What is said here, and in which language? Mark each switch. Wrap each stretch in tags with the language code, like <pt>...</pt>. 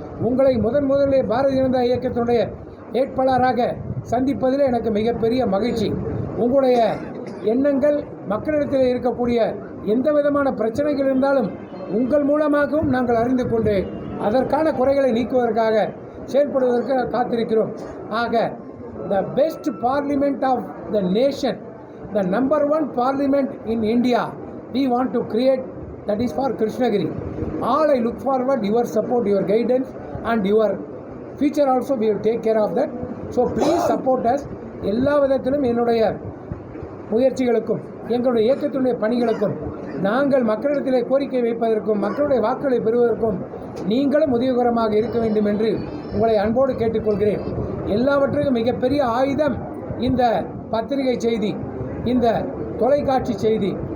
<ta>உங்களை முதலிலே பாரதிய ஜனதா இயக்கத்தினுடைய வேட்பாளராக சந்திப்பதில் எனக்கு மிகப்பெரிய மகிழ்ச்சி. உங்களுடைய எண்ணங்கள் மக்களிடத்தில் இருக்கக்கூடிய எந்த விதமான பிரச்சனைகள் இருந்தாலும் உங்கள் மூலமாகவும் நாங்கள் அறிந்து கொண்டு அதற்கான குறைகளை நீக்குவதற்காக செயல்படுவதற்கு காத்திருக்கிறோம்.</ta> <en>ஆக the best parliament of the nation, the number 1 parliament in India we want to create, that is for Krishnagiri. All I look forward your support, your guidance and your future also we will take care of that. So please support us.</en> <ta>எல்லா விதத்திலும் என்னுடைய முயற்சிகளுக்கும் எங்களுடைய இயக்கத்தினுடைய பணிகளுக்கும் நாங்கள் மக்களிடத்திலே கோரிக்கை வைப்பதற்கும் மக்களுடைய வாக்குகளை பெறுவதற்கும் நீங்களும் உதவிகரமாக இருக்க வேண்டும் என்று உங்களை அன்போடு கேட்டுக்கொள்கிறேன். எல்லாவற்றுக்கும் மிகப்பெரிய ஆயுதம் இந்த பத்திரிகை செய்தி, இந்த தொலைக்காட்சி செய்தி.</ta>